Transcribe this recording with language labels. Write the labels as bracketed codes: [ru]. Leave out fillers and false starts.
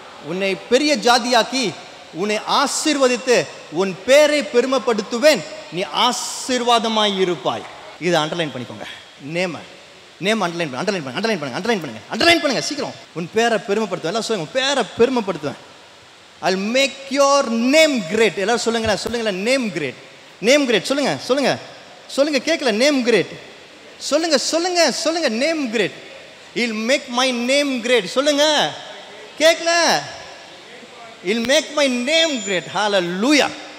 [ta] உன்னை பெரிய ஜாதியாக்கி உன்னை ஆசீர்வதித்து உன் பேரை பெருமைப்படுத்துவேன், நீ ஆசீர்வாதமாய் இருப்பாய். இதை அண்டர்லைன் பண்ணிக்கோங்க. நேம் அண்டர்லைன் பண்ணுங்க சீக்கிரம். உன் பேரை பெருமைப்படுத்துவேன். எல்லாம் சொல்லுங்க, உன் பேரை பெருமைப்படுத்துவேன். [en] I'll make your name great. [ta] எல்லாரும் சொல்லுங்க நேம் கிரேட் சொல்லுங்க கேட்கல. நேம் கிரேட் சொல்லுங்க name great. [en] He'll make my name great. [ta] சொல்லுங்க கேட்கல. [en] He'll make my name great. Hallelujah.